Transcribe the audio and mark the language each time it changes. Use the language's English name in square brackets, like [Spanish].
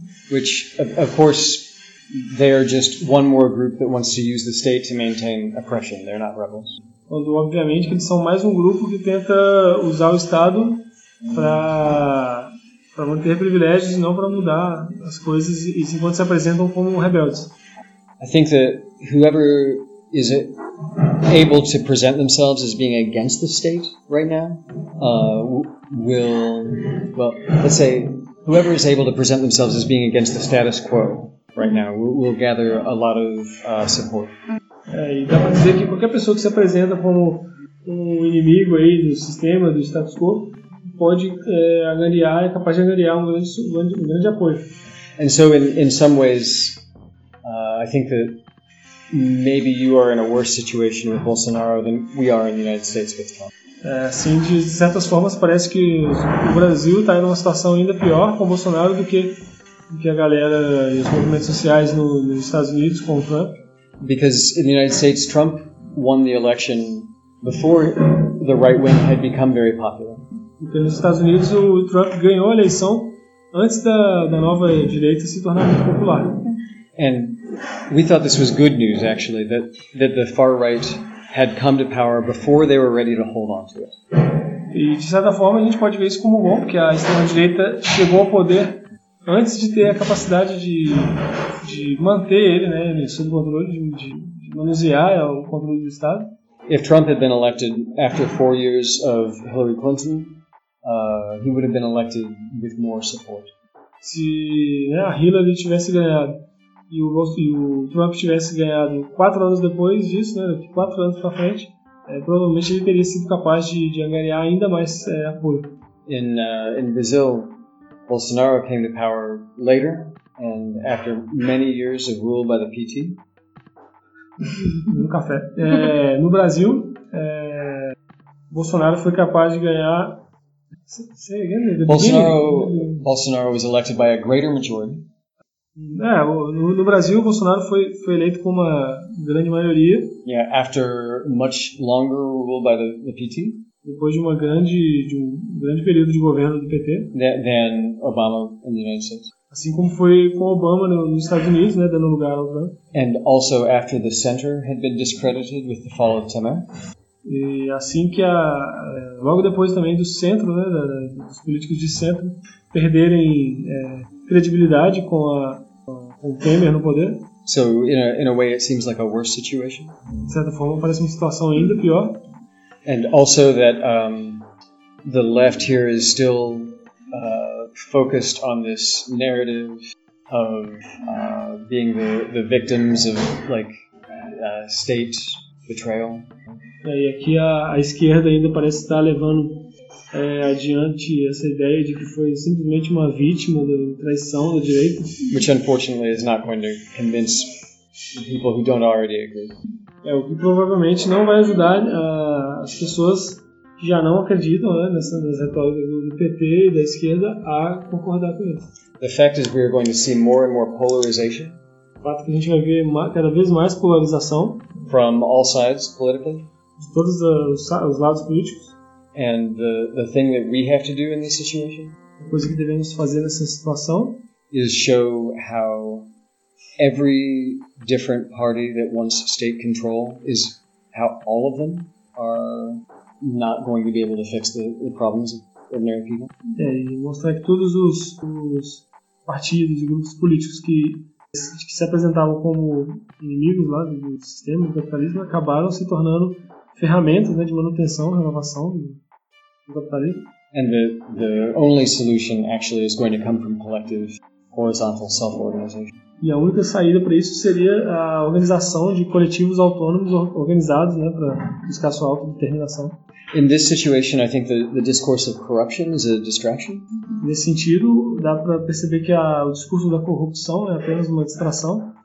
[English] Which, of course, they are just one more group that wants to use the state to maintain oppression. They're not rebels. [Portuguese] Quando, obviamente, que eles são mais um grupo que tenta usar o Estado para manter privilégios e não para mudar as coisas, e enquanto se apresentam como rebeldes. [English] I think that whoever is it able to present themselves as being against the state right now whoever is able to present themselves as being against the status quo right now will gather a lot of support. [Portuguese] Dá para dizer que qualquer pessoa que se apresenta como um inimigo aí do sistema, do status quo, pode angariar, é capaz de angariar um grande apoio. [English] And so in some ways I think that maybe you are in a worse situation with Bolsonaro than we are in the United States with Trump. [Portuguese] Sim, de certas formas parece que o Brasil está em uma situação ainda pior com o Bolsonaro do que a galera e os movimentos sociais nos Estados Unidos com o Trump. [English] Because in the United States, Trump won the election before the right wing had become very popular. [Portuguese] Porque nos Estados Unidos o Trump ganhou a eleição antes da nova direita se tornar muito popular. [English] And we thought this was good news, actually, that the far right had come to power before they were ready to hold on to it. [Portuguese] E de certa forma a gente pode ver isso como bom, porque a extrema direita chegou ao poder antes de ter a capacidade de manter ele, né, sob controle, de manusear o controle do Estado. [English] If Trump had been elected after 4 years of Hillary Clinton, he would have been elected with more support. [Portuguese] Se, né, a Hillary tivesse ganhado e o Trump tivesse ganhado 4 anos depois disso, né, 4 anos para frente, provavelmente ele teria sido capaz de angariar ainda mais apoio. [English] In Brazil, Bolsonaro came to power later, and after many years of rule by the PT. [Portuguese] No café. No Brasil, Bolsonaro foi capaz de ganhar. [English] Say again, Bolsonaro was elected by a greater majority. [Portuguese] No Brasil, Bolsonaro foi eleito com uma grande maioria. [English] Yeah, after much longer rule by the PT. [Portuguese] Depois de um grande período de governo do PT. [English] Than Obama in the United States. [Portuguese] Assim como foi com Obama nos Estados Unidos, né, dando lugar ao Trump. [English] And also after the center had been discredited with the fall of Temer. [Portuguese] E assim que logo depois também do centro, né, dos políticos de centro perderem credibilidade com o Temer no poder. [English] So in a way it seems like a worse situation. [Portuguese] De certa forma parece uma situação ainda pior. [English] And also that the left here is still focused on this narrative of being the victims of like state betrayal. [Portuguese] E aqui a esquerda ainda parece estar levando adiante essa ideia de que foi simplesmente uma vítima da traição da direita. [English] Which unfortunately is not going to convince people who don't already agree. [Portuguese] É o que provavelmente não vai ajudar as pessoas que já não acreditam, né, nessas retóricas do PT e da esquerda a concordar com isso. [English] The fact is we are going to see more and more polarization. [Portuguese] O fato é que a gente vai ver cada vez mais polarização. [English] From all sides politically. [Portuguese] De todos os lados políticos. [English] And the thing that we have to do in this situation. [Portuguese] A coisa que devemos fazer nessa situação. [English] Is show how every different party that wants state control is how all of them are not going to be able to fix the problems of ordinary people. [Portuguese] É, e mostrar que todos os partidos e grupos políticos que se apresentavam como inimigos lá do sistema do capitalismo acabaram se tornando ferramentas, né, de manutenção, renovação do capitalismo. [English] And the only solution actually is going to come from collective horizontal self-organization. [Portuguese] E a única saída para isso seria a organização de coletivos autônomos organizados, né, para buscar sua autodeterminação. [English] In this situation, I think the discourse of corruption is a distraction. [Portuguese] Nesse sentido, dá para perceber que o discurso da corrupção é apenas uma distração.